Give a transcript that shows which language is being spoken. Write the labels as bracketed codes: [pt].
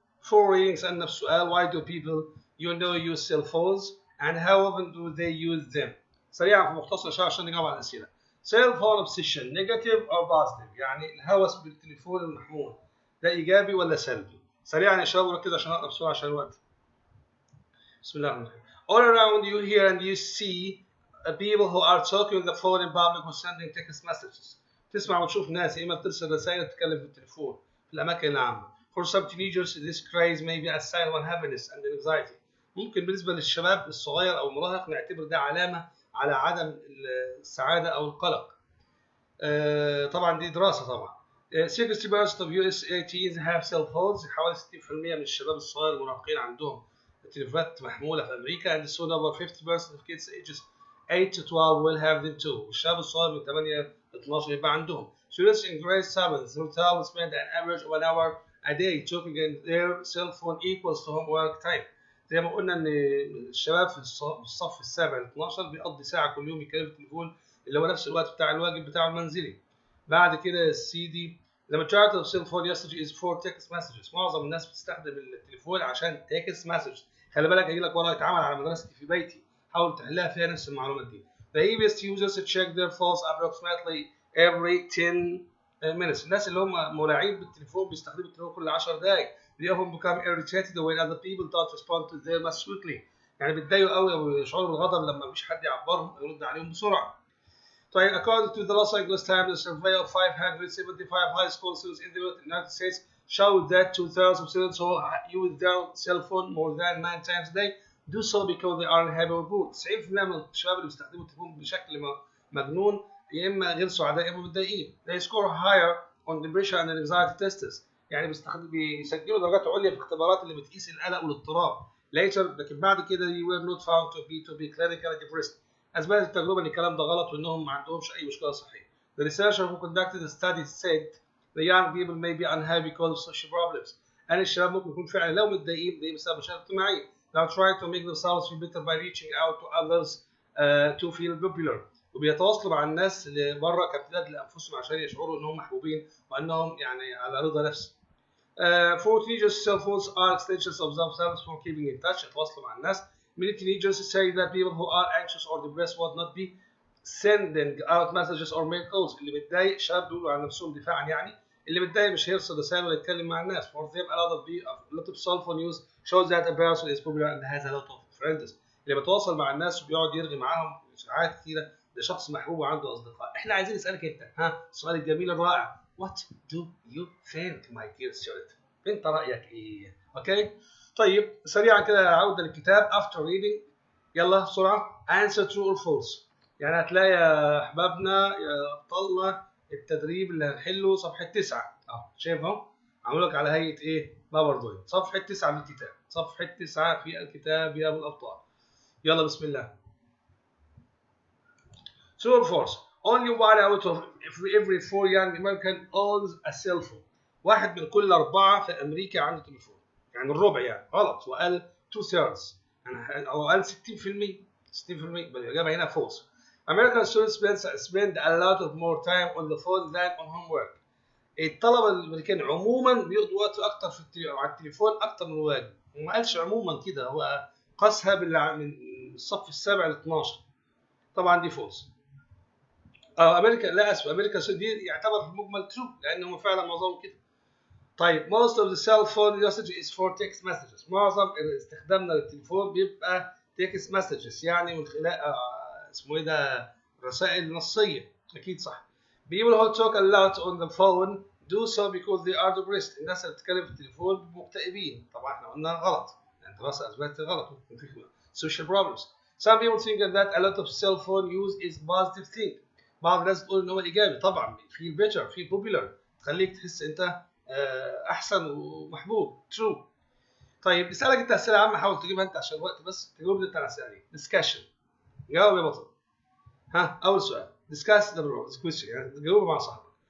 [en] 4 readings and [ar] السؤال. [en] Why do people use cell phones and how often do they use them? [ar] سريعا في مختصر شوية عشان نجاوب على الأسئلة. [en] Cell phone obsession negative or positive؟ [ar] يعني الهوس بالتليفون المحمول ده إيجابي ولا سلبي؟ سريعا يا شباب وركزوا عشان أقرأ بسرعة عشان الوقت. بسم الله الرحمن الرحيم. [en] All around you hear and you see people who are talking on the phone in public or sending text messages. [ar] تسمع وتشوف ناس إما بترسل رسائل تتكلم في التليفون في الأماكن العامة. [en] For some teenagers this craze may be a sign of unhappiness and anxiety. [ar] ممكن بالنسبة للشباب الصغير أو المراهق نعتبر ده علامة على عدم السعادة أو القلق. طبعا دي دراسة طبعا. [en] 60% of US teens have cell phones. [ar] حوالي 60% من الشباب الصغير المراهقين عندهم تليفونات محمولة في أمريكا. [en] And soon over 50% of kids ages 8 to 12 will have them too. [ar] والشباب الصغير من 8 ل 12 يبقى عندهم. [en] Students in grade 7 through 12 spend an average of an hour a day talking in their cell phone equals to homework time. [ar] زي ما قلنا ان الشباب في الصف السابع ل 12 بيقضي ساعة كل يوم يتكلم في التليفون اللي هو نفس الوقت بتاع الواجب بتاعه المنزلي. بعد كده السي دي. [en] The majority of cell phone usage is for text messages. [ar] معظم الناس بتستخدم التليفون عشان text message. خلي بالك هيجي لك ورقة اتعمل على مدرستي في بيتي، حاول تحلها فيها نفس المعلومات دي. [en] The easiest users check their phones approximately every 10 minutes. [ar] الناس اللي هم ملاعين بالتليفون بيستخدموا التليفون كل 10 دقائق. [en] They often become irritated when other people don't respond to them as quickly. [ar] يعني بيتضايقوا قوي او يشعروا بالغضب لما مفيش حد يعبرهم او يرد عليهم بسرعة. طيب [en] according to the Los Angeles Times survey of 575 high school students in the United States showed that 2,000 students who use their cell phone more than 9 times a day do so because they are unhappy or bored. [ar] 90% من الشباب اللي بيستخدموا التليفون بشكل مجنون يا اما غير سعداء يا اما متضايقين. [en] They score higher on depression and anxiety tests. [ar] يعني بيسجلوا درجات عليا في الاختبارات اللي بتقيس القلق والاضطراب. [en] Later [ar] لكن بعد كده [en] they were not found to be clinically depressed. [ar] أثبتت التجربة إن الكلام ده غلط وإنهم ما عندهمش أي مشكلة صحية. [en] The researcher who conducted the study said the young people may be unhappy because of social problems. [ar] يعني الشباب ممكن يكون فعلا لو متضايقين ده بسبب مشاكل اجتماعية. [en] They try to make themselves feel better by reaching out to others to feel popular. [ar] وبيتواصلوا مع الناس اللي بره كامتداد لأنفسهم عشان يشعروا إنهم محبوبين وإنهم يعني على رضا نفس. [en] For teenagers, cell phones are extensions of themselves for keeping in touch. [ar] يتواصلوا مع الناس. [en] Many teenagers say that people who are anxious or depressed would not be sending out messages or make calls. [ar] اللي متضايق شباب بيقولوا عن نفسهم دفاعا يعني اللي متضايق مش هيرسل رسائل ولا يتكلم مع الناس. [en] For them a lot of cell phone use shows that a person is popular and has a lot of friends. [ar] اللي بيتواصل مع الناس وبيقعد يرغي معاهم ساعات كتيرة ده شخص محبوب وعنده أصدقاء. إحنا عايزين نسألك أنت السؤال الجميل الرائع. [en] What do you think my dear student؟ [ar] أنت رأيك إيه؟ أوكي؟ طيب سريعا كده عودة للكتاب. [en] After reading [ar] يلا بسرعة [en] answer true or false. [ar] يعني هتلاقي يا أحبابنا يا أبطالنا التدريب اللي هنحله صفحة 9 شايف اهو عامل لك على هيئة إيه؟ باوربوينت. صفحة 9 من الكتاب. صفحة 9 في الكتاب يا أبو الأبطال. يلا بسم الله. [en] True or false? Only one out of every 4 young American owns a cell phone. [ar] واحد من كل 4 في أمريكا عنده تليفون. يعني الربع يعني غلط وقال 2/3 يعني أو قال 60%. 60% بل الإجابة هنا false. American students spend a lot of more time on the phone than on homework. الطلبة الأمريكان عموما بيقضوا وقت أكتر على التليفون أكتر من الواجب. وما قالش عموما كده هو قاسها من الصف السابع ل 12. طبعا دي false. امريكا لا اسف امريكا دي يعتبر في المجمل true لان هم فعلا معظمهم كده. طيب [en] most of the cell phone usage is for text messages. [ar] معظم استخدامنا للتليفون بيبقى text messages يعني من خلال اسمه ايه ده رسائل نصيه. اكيد صح. [en] people who talk a lot on the phone do so because they are depressed. [ar] الناس اللي بتتكلم في التليفون مكتئبين. طبعا احنا قلنا غلط يعني الدراسه اثبتت غلط ممكن في [en] social problems. some people think that a lot of cell phone use is positive thing. [ar] بعض الناس تقول ان هو ايجابي. طبعا [en] في بيتر في بوبيلر [ar] تخليك تحس انت احسن ومحبوب. [en] True. [ar] طيب نسالك انت اسئله عامه حاول تجيبها انت عشان الوقت بس تجاوب انت على الاسئله دي. ديسكشن جاوب يا بطل. اول سؤال [en] discuss the question [ar] يعني جاوب مع صاحبك.